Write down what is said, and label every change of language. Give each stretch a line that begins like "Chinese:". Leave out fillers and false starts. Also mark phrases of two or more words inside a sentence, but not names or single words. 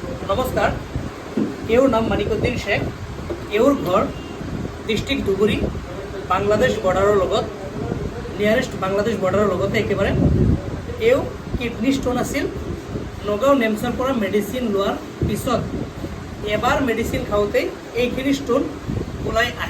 Assamese: নমস্কার। এওর নাম মানিকুদ্দিন শেখ। এওর ঘর ডিস্ট্রিক্ট ধুবুৰী, বাংলাদেশ বৰ্ডাৰৰ লগত, নিয়াৰেষ্ট বাংলাদেশ বৰ্ডাৰৰ লগতে একেবাৰে। এও
English: kidney stone
Assamese: আছিল। নগাঁও নেমছৰ পৰা মেডিচিন লোৱাৰ পিছত এবাৰ মেডিচিন খাওঁতেই এইখিনি ষ্টোন ওলাই আহে।